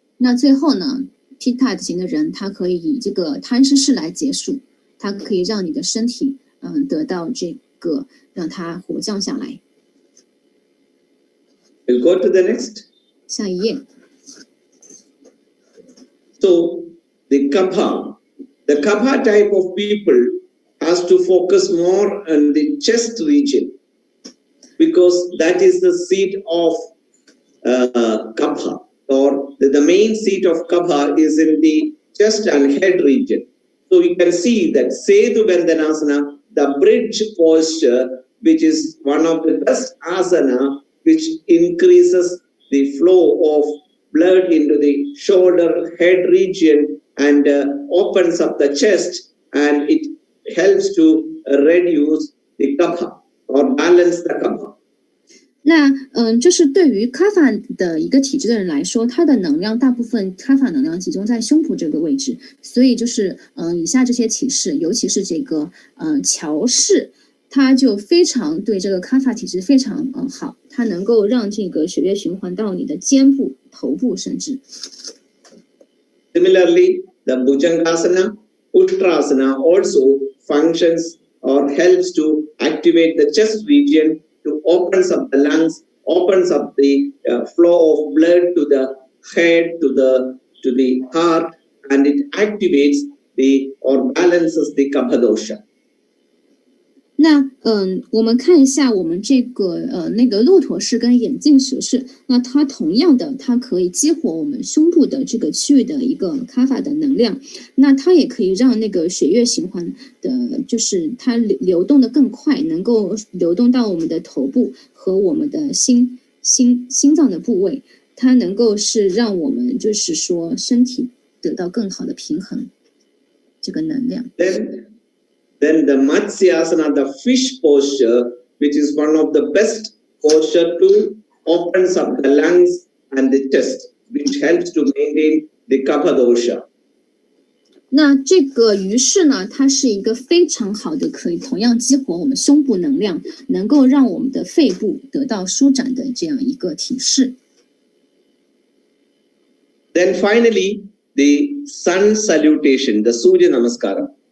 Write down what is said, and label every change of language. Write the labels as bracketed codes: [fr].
[zh] 那最后呢 ，Pitta 型的人，他可以以这个摊尸式来结束，它可以让你的身体得到这个让它火降下来。 [en] We'll go to the next. [zh] 下一页。 [en] So the kapha type of people has to focus more on the chest region because that is the seat of kapha, or the main seat of kapha is in the chest and head region. So you can see that Setu Bandhanasana, the bridge posture, which is one of the best asana, which increases the flow of blood into the shoulder, head region, and opens up the chest, and it helps to reduce the kapha or balance the kapha. [zh] 那就是对于 Kapha 的一个体质的人来说，他的能量大部分 Kapha 能量集中在胸脯这个位置，所以就是以下这些体式，尤其是这个桥式，它就非常对这个 Kapha 体质非常好，它能够让这个血液循环到你的肩部、头部甚至。 [en] Similarly, the Bhujangasana, Uttarasana also functions or helps to activate the chest region, to opens up the lungs, opens up the flow of blood to the head, to the heart, and it activates or balances the kapha dosha. [zh] 那我们看一下我们这个那个骆驼式跟眼镜蛇式，那它同样的，它可以激活我们胸部的这个区域的一个 Kapha 的能量，那它也可以让那个血液循环的，就是它流动的更快，能够流动到我们的头部和我们的心脏的部位，它能够是让我们就是说身体得到更好的平衡，这个能量。 [en] Then the Matsyasana, the fish posture, which is one of the best posture to opens up the lungs and the chest, which helps to maintain the kapha dosha. [zh] 那这个鱼式呢，它是一个非常好的，可以同样激活我们胸部能量，能够让我们的肺部得到舒展的这样一个体式。 [en] Then finally, the sun salutation, the Surya Namaskara.